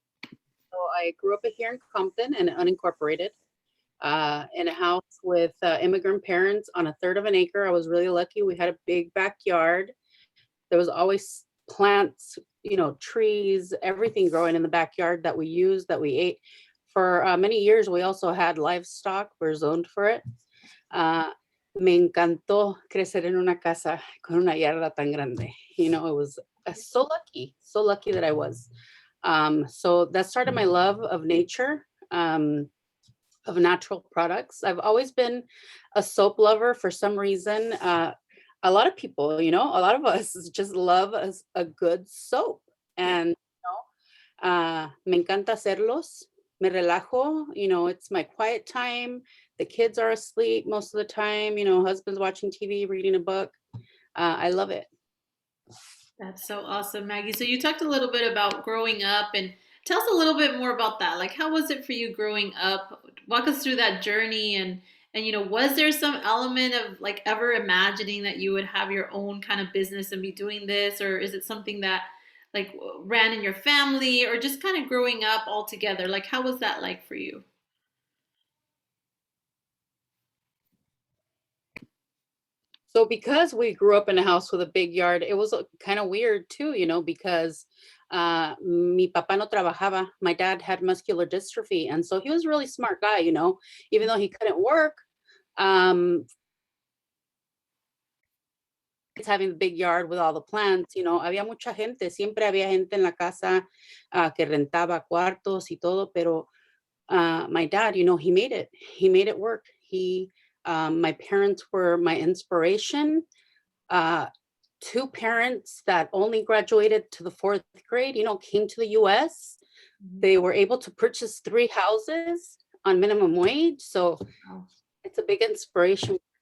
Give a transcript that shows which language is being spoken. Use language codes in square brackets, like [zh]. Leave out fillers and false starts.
[en] So I grew up here in Compton and unincorporated, in a house with immigrant parents on a third of an acre. I was really lucky. We had a big backyard. There was always plants, trees, everything growing in the backyard that we used, that we ate. For many years, we also had livestock. We're zoned for it. [es] Me encantó crecer en una casa con una yarda tan grande. [en] It was so lucky that I was. So that started my love of nature, of natural products. I've always been a soap lover for some reason. A lot of people, a lot of us just love a good soap. Yeah. [es] And, me encanta hacerlos. Me relajo, [en] it's my quiet time. The kids are asleep most of the time, husband's watching TV, reading a book. I love it. That's so awesome, Maggie. So you talked a little bit about growing up, and tell us a little bit more about that. Like, how was it for you growing up? Walk us through that journey, and was there some element of like ever imagining that you would have your own kind of business and be doing this, or is it something that like ran in your family, or just kind of growing up all together? Like, how was that like for you? So because we grew up in a house with a big yard, it was kind of weird too, because [es] mi papá no trabajaba. [en] My dad had muscular dystrophy, and so he was a really smart guy, even though he couldn't work. Um, it's having the big yard with all the plants, [es] había mucha gente, siempre había gente en la casa, que rentaba cuartos y todo, pero [en] my dad, he made it work. My parents were my inspiration. Uh, Two parents that only graduated to the fourth grade, came to the US. They were able to purchase 3 houses on minimum wage. So Wow. it's a big inspiration.